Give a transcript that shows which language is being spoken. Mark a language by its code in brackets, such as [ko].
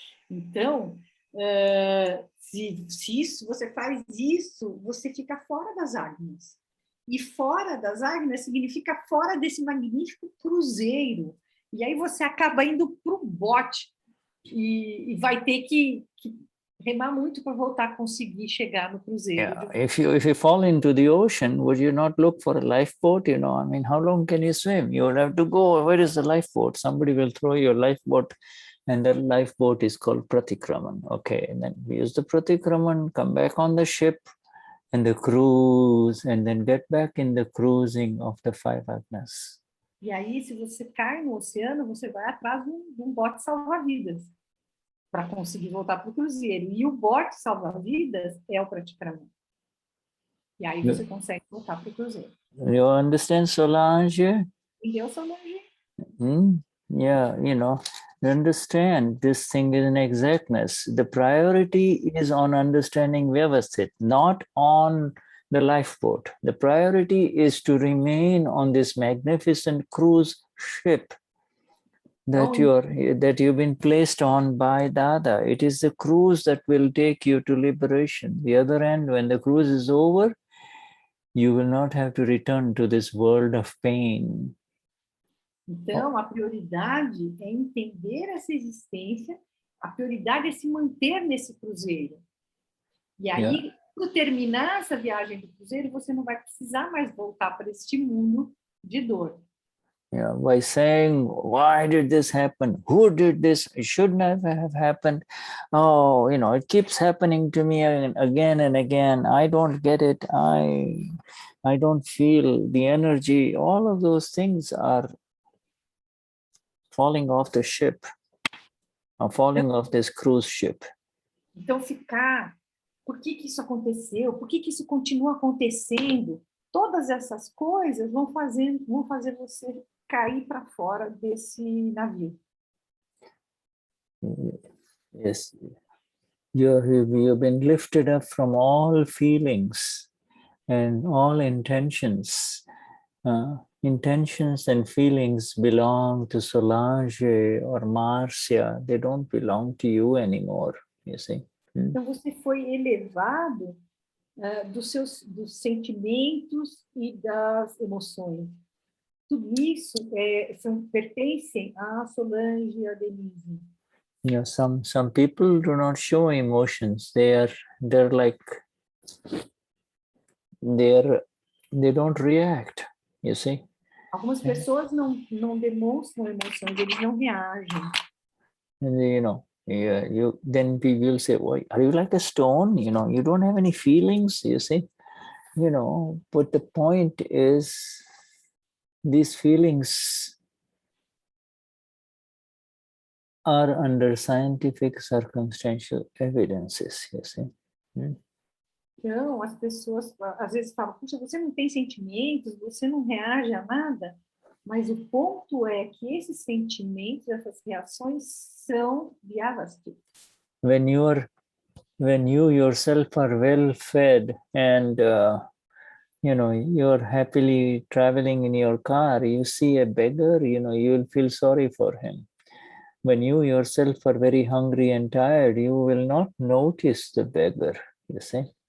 [pt] Então, se você faz isso, você fica fora das Agnas. E fora das Agnas significa fora desse magnífico cruzeiro. E aí você acaba indo para o bote e vai ter que remar muito para voltar a conseguir chegar no cruzeiro. [en] Yeah. If you fall into the ocean, would you not look for a lifeboat? How long can you swim? You will have to go, where is the lifeboat? Somebody will throw your lifeboat And the lifeboat is called Pratikraman. Okay, and then we use the Pratikraman, come back on the ship, and the cruise, and then get back in the cruising of the 5 Agnas. [pt] E aí, se você cai no oceano, você vai atrás de um bote salva-vidas para conseguir voltar para o cruzeiro. E o bote salva-vidas é o Pratikraman. E aí você consegue voltar para o cruzeiro. [en] You understand, Solange? [pt] Entendeu, Solange? [en] Yeah, you know, understand this thing is an exactness. The priority is on understanding Vyavasthit, not on the lifeboat. The priority is to remain on this magnificent cruise ship that you've been placed on by Dada. It is the cruise that will take you to liberation. The other end, when the cruise is over, you will not have to return to this world of pain. [pt] Então, a prioridade é entender essa existência, a prioridade é se manter nesse cruzeiro. E aí, quando terminar essa viagem do cruzeiro, você não vai precisar mais voltar para este mundo de dor. [en] Yeah, by saying, why did this happen? Who did this? It shouldn't have happened. Oh, you know, it keeps happening to me again and again. I don't get it. I don't feel the energy. All of those things are falling off the ship, or falling off this cruise ship. [pt] Então, por que isso aconteceu? Por que isso continua acontecendo? Todas essas coisas vão fazer você cair para fora desse navio. [en] Yes, you've been lifted up from all feelings and all intentions. Intentions and feelings belong to Solange or Marcia. They don't belong to you anymore, you see. [pt] Então você foi elevado dos sentimentos e das emoções. Tudo isso pertencem a Solange e a Denize. [en] Yeah, some people do not show emotions. They're like they don't react, you see. [pt] Algumas pessoas não demonstram emoções, eles não reagem. [en] And you know, then people will say, "Why are you like a stone? You know, you don't have any feelings." You see, you know. But the point is, these feelings are under scientific circumstantial evidences. You see. [pt] Então, as pessoas às vezes falam, puxa, você não tem sentimentos, você não reage a nada, mas o ponto é que esses sentimentos, essas reações são Vyavasthit. [en] When you yourself are well fed and you know, you're happily traveling in your car, you see a beggar, you know, you will feel sorry for him. When you yourself are very hungry and tired, you will not notice the beggar, you see.